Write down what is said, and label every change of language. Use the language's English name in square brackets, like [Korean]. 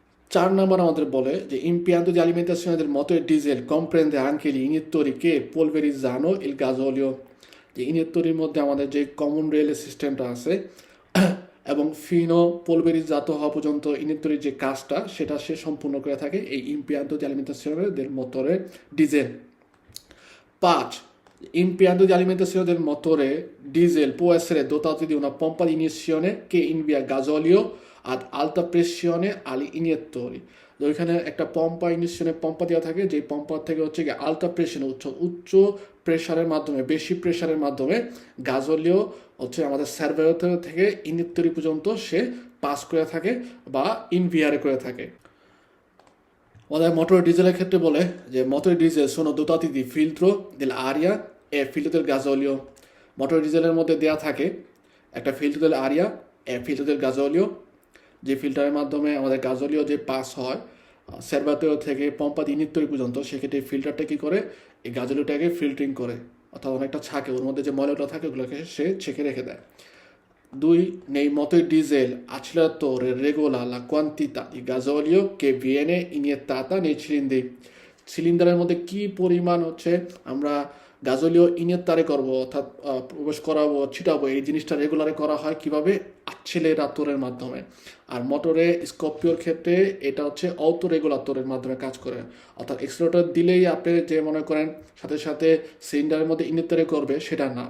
[Bangla] 4 আমাদের বলে যে [Italian] impianto di alimentazione del motore diesel comprende anche gli iniettori che polverizzano il gasolio, [Bangla] যে ইনিয়েত্তরির মধ্যে আমাদের যে কমন রেল সিস্টেমটা আছে এবং ফিনো পোলভেরিজাত হওয়া পর্যন্ত ইনিয়েত্তরির যে কাজটা সেটা সে সম্পূর্ণ করে থাকে এই [Italian] impianto di alimentazione del motore diesel. 5. Impianto di alimentazione del motore diesel può essere dotato di una pompa di iniezione che invia gasolio ad alta pressione agli iniettori. [Bangla] তো ওইখানে একটা পম্পা ইনিশিয়ানে পম্পা দেওয়া থাকে, যে পম্পার থেকে হচ্ছে কি আলটা প্রেশার উচ্চ প্রেশারের মাধ্যমে, বেশি প্রেশারের মাধ্যমে গাজলীয় হচ্ছে আমাদের সার্ভারেটর থেকে ইনিয়েত্তরি পর্যন্ত সে পাস করে থাকে বা ইনভিয়ারে করে থাকে। আমাদের মোটর ডিজেলের ক্ষেত্রে বলে যে motor diesel [Italian] sono dotati di filtro dell'aria e filtro del gasolio. [Bangla] Motor ডিজেলের মধ্যে দেয়া থাকে একটা filter [Italian] del aria e filtro del gasolio, [Bangla] যে ফিল্টারের মাধ্যমে আমাদের গাজলীয় যে পাস হয় সার্ভারেটর থেকে পম্পা ইনিয়েত্তরি পর্যন্ত, সেক্ষেত্রে ফিল্টারটা কী করে এই গাজলীয়টাকে ফিল্টারিং করে, অর্থাৎ অনেকটা ছাঁকে, ওর মধ্যে যে ময়লাটা থাকে ওগুলোকে সে ছেঁকে রেখে দেয়। 2. [Italian] Nei motori diesel acceleratore regola la quantità di gasolio che viene iniettata nei cilindri. [Bangla] সিলিন্ডারের মধ্যে কি পরিমাণ হচ্ছে আমরা গাজলীয় ইনিয়েত্তারে করবো, অর্থাৎ প্রবেশ করাবো, ছিটাবো, এই জিনিসটা রেগুলারে করা হয় কিভাবে? অ্যাক্সেলেরাটরের মাধ্যমে। আর মোটরে স্করপিওর ক্ষেত্রে এটা হচ্ছে অটো রেগুলেটরের মাধ্যমে কাজ করে, অর্থাৎ এক্সেলেরেটর দিলেই আপনি যে মনে করেন সাথে সাথে সিলিন্ডারের মধ্যে ইনিয়েত্তারে করবে সেটা না।